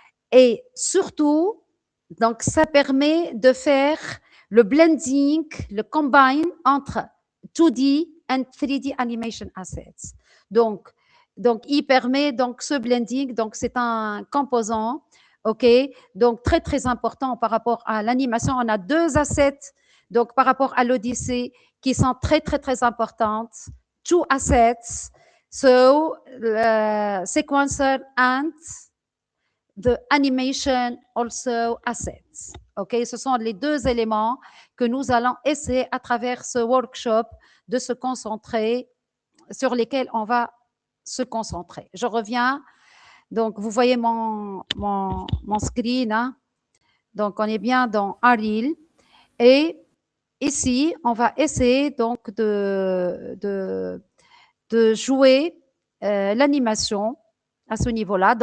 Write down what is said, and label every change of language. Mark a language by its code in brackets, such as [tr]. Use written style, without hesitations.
[fr] Et surtout, donc ça permet de faire le blending, le combine entre [en] 2D and 3D animation assets. [fr] Donc il permet donc ce blending, donc c'est un composant, ok, donc très très important par rapport à l'animation. On a deux assets, donc par rapport à l'Odyssey, qui sont très très très importantes. [en] Two assets, so sequencer and the animation also assets. [fr] Ok, ce sont les deux éléments que nous allons essayer à travers ce workshop de se concentrer, sur lesquels on va se concentrer. Je reviens. Donc, vous voyez mon screen. Hein? Donc, on est bien dans Unreal. Et ici, on va essayer donc de jouer l'animation à ce niveau-là.